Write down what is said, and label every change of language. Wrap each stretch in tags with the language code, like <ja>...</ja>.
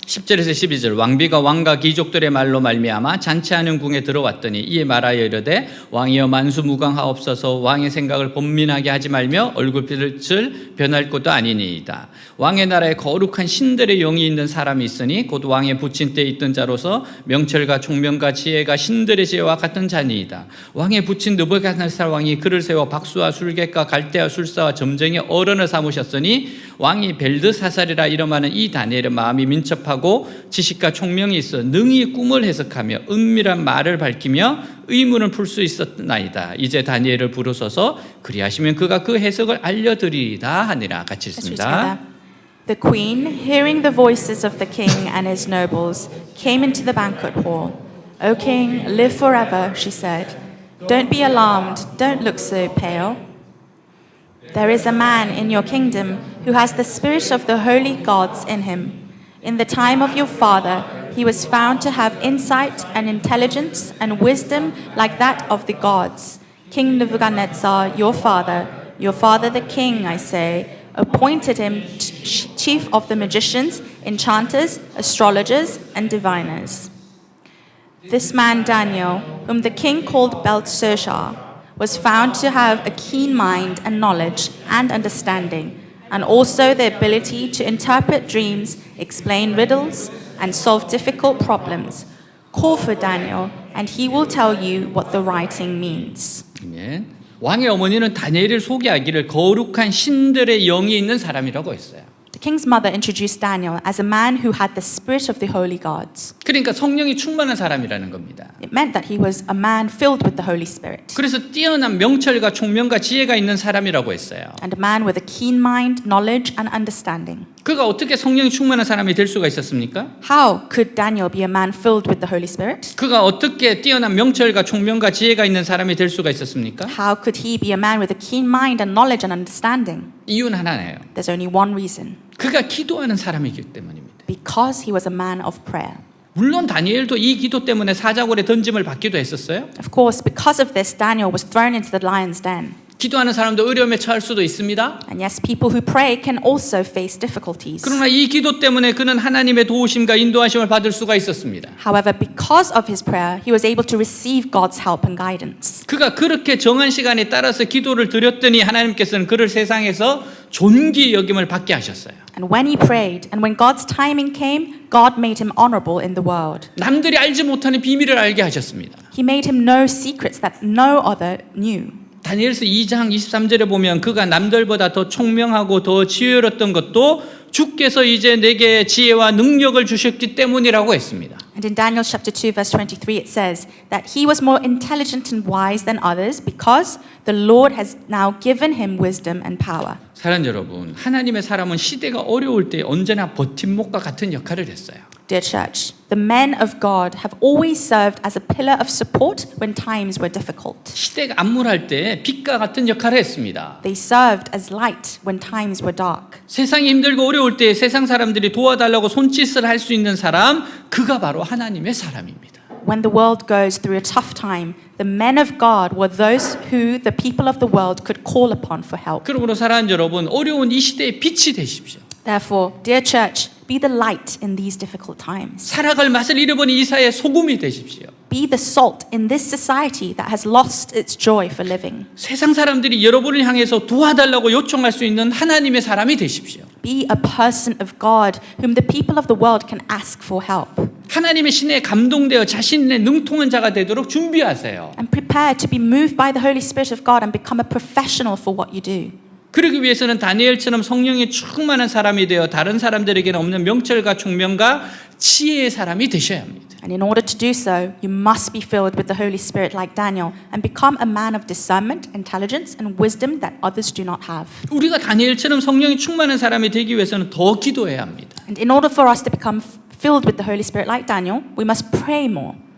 <ko>10절에서 12절 왕비가 왕과 귀족들의 말로 말미암아 잔치하는 궁에 들어왔더니 이에 말하여 이르되 왕이여 만수무강하옵소서 왕의 생각을 번민하게 하지 말며 얼굴빛을 변할 것도 아니니이다. 왕의 나라에 거룩한 신들의 영이 있는 사람이 있으니 곧 왕의 부친 때에 있던 자로서 명철과 총명과 지혜가 신들의 지혜와 같은 자니이다. 왕의 부친 느부갓네살 왕이 그를 세워 박수와 술객과 갈대와 술사와 점쟁이 어른을 삼으셨으니 왕이 벨드사살이라 이름하는 이 다니엘은 마음이 민첩하고 지식과 총명이 있어 능히 꿈을 해석하며 은밀한 말을 밝히며 의문을 풀 수 있었나이다. 이제 다니엘을 부르소서 그리하시면 그가 그 해석을 알려드리리다 하니라. 같이 읽습니다.</ko> <en>The queen, hearing the voices of the king and his nobles, came into the banquet hall. O king, live forever, she said. Don't be alarmed, don't look so pale. There is a man in your kingdom who has the spirit of the holy gods in him. In the time of your father, he was found to have insight and intelligence and wisdom like that of the gods. King Nebuchadnezzar, your father the king, I say, appointed him chief of the magicians, enchanters, astrologers, and diviners. This man Daniel, whom the king called Belteshazzar, was found to have a keen mind and knowledge and understanding, and also the ability to interpret dreams, explain riddles, and solve difficult problems. Call for Daniel, and he will tell you what the writing means.</en> <ko>아멘. 왕의 어머니는 다니엘을 소개하기를 거룩한 신들의 영이 있는 사람이라고 했어요.</ko> <en>The king's mother introduced Daniel as a man who had the spirit of the holy gods.</en> <ko>그러니까 성령이 충만한 사람이라는 겁니다.</ko> <en>It meant that he was a man filled with the Holy Spirit.</en> <ko>그래서 뛰어난 명철과 총명과 지혜가 있는 사람이라고 했어요.</ko> <en>And a man with a keen mind, knowledge, and understanding.</en> <ko>그가 어떻게 성령이 충만한 사람이 될 수가 있었습니까?</ko> <en>How could Daniel be a man filled with the Holy Spirit?</en> <ko>그가 어떻게 뛰어난 명철과 총명과 지혜가 있는 사람이 될 수가 있었습니까?</ko> <en>How could he be a man with a keen mind and knowledge and understanding?</en> <ko>이유는 하나예요.</ko> <en>There's only one reason.</en> <ko>그가 기도하는 사람이기 때문입니다.</ko> <en>Because he was a man of prayer.</en> <ko>물론 다니엘도 이 기도 때문에 사자굴에 던짐을 받기도 했었어요.</ko> <en>Of course, because of this, Daniel was thrown into the lion's den.</en> <ko>기도하는 사람도 어려움에 처할 수도 있습니다.</ko> <en>And yes, people who pray can also face difficulties.</en> <ko>그러나 이 기도 때문에 그는 하나님의 도우심과 인도하심을 받을 수가 있었습니다.</ko> <en>However, because of his prayer, he was able to receive God's help and guidance.</en> <ko>그가 그렇게 정한 시간에 따라서 기도를 드렸더니 하나님께서는 그를 세상에서 존귀 여김을 받게 하셨어요.</ko> <en>And when he prayed, and when God's timing came, God made him honorable in the world.</en> <ko>남들이 알지 못하는 비밀을 알게 하셨습니다.</ko> <en>He made him know secrets that no other knew.</en> <ko>다니엘서 2장 23절에 보면 그가 남들보다 더 총명하고 더 지혜로웠던 것도 주께서 이제 내게 지혜와 능력을 주셨기 때문이라고 했습니다.</ko> <en>And in Daniel chapter 2 verse 23 it says that he was more intelligent and wise than others because the Lord has now given him wisdom and power.</en> <ko>사랑하는 여러분, 하나님의 사람은 시대가 어려울 때 언제나 버팀목과 같은 역할을 했어요.</ko> <en>Dear church, the men of God have always served as a pillar of support when times were difficult.</en> <ko>시대가 암울할 때 빛과 같은 역할을 했습니다.</ko> <en>They served as light when times were dark.</en> <ko>세상이 힘들고 어려울 때 세상 사람들이 도와달라고 손짓을 할 수 있는 사람, 그가 바로 하나님의 사람입니다.</ko> <en>When the world goes through a tough time, the men of God were those who the people of the world could call upon for help.</en> <ko>그러므로 사랑하는 여러분, 어려운 이 시대의 빛이 되십시오.</ko> <en>Therefore, dear church, be the light in these difficult times.</en> <ko>살아갈 맛을 잃어버린 이 사회의 소금이 되십시오.</ko> <en>Be the salt in this society that has lost its joy for living.</en> <ko>세상 사람들이 여러분을 향해서 도와달라고 요청할 수 있는 하나님의 사람이 되십시오.</ko> <en>Be a person of God whom the people of the world can ask for help.</en> <ko>하나님의 신에 감동되어 자신의 능통한 자가 되도록 준비하세요.</ko> <en>And prepare to be moved by the Holy Spirit of God and become a professional for what you do.</en> <ko>그러기 위해서는 다니엘처럼 성령이 충만한 사람이 되어 다른 사람들에게는 없는 명철과 총명과 지혜의 사람이 되셔야 합니다.</ko> <en>And in order to do so, you must be filled with the Holy Spirit like Daniel and become a man of discernment, intelligence, and wisdom that others do not have.</en> <ko>우리가 다니엘처럼 성령이 충만한 사람이 되기 위해서는 더 기도해야 합니다.</ko> <en>And in order for us to become filled with the Holy Spirit like Daniel, we must pray more.</en>